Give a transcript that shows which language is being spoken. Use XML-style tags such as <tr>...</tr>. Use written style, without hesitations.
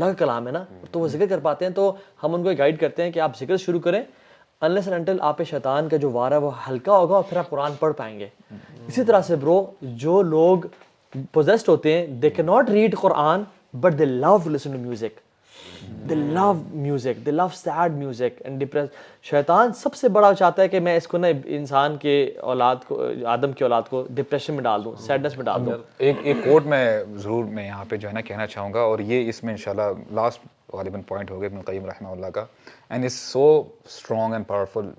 <ur>اللہ کا کلام ہے نا, تو وہ ذکر کر پاتے ہیں. تو ہم ان کو گائیڈ کرتے ہیں کہ آپ ذکر شروع کریں</ur> <en>unless and until</en> <ur>آپ پہ شیطان کا جو وار ہے وہ ہلکا ہوگا اور پھر آپ قرآن پڑھ پائیں گے. اسی طرح سے برو جو لوگ پوزیسڈ ہوتے ہیں</ur> <en>they cannot read Quran but they love to listen to music. They love music, they love sad music and depressed.</en> <ur>شیطان سب سے بڑا چاہتا ہے کہ میں اس کو نا انسان کے اولاد کو, آدم کی اولاد کو ڈپریشن میں ڈال دوں, سیڈنس میں ڈال دوں. ایک کوٹ میں ضرور میں یہاں پہ جو ہے نا کہنا چاہوں گا, اور یہ اس میں انشاءاللہ لاسٹ غالباً پوائنٹ ہوگا ابن القیم رحمہ اللہ کا,</ur> <en>And is so strong and powerful.</en>